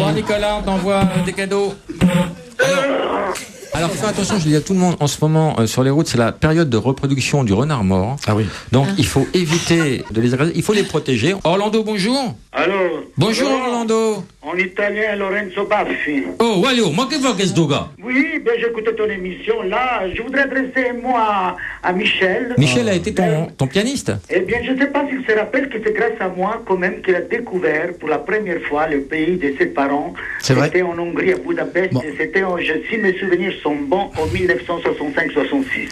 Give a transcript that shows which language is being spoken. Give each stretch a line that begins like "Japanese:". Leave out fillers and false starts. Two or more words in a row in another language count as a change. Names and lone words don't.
French: revoir, Nicolas, on t'envoie des cadeaux. Alors fais attention, je dis à tout le monde, en ce moment, sur les routes, c'est la période de reproduction du renard mort. Ah oui. Donc il faut éviter de les agresser, il faut les protéger. Orlando, bonjour. Allô. Bonjour, Orlando. En italien, Lorenzo Baffi.
Italian: Oh, Walio, ma che fa questo gars?
French: Oui, ben j'écoutais ton émission. Là, je voudrais adresser, moi, à Michel. Michel a été ton pianiste. Eh bien, je ne sais pas s'il se rappelle que c'est grâce à moi, quand même, qu'il a découvert pour la première fois le pays de ses parents. C'est vrai. C'était en Hongrie, à Budapest. Bon. Et c'était, si mes souvenirs sont bons, en 1965-66.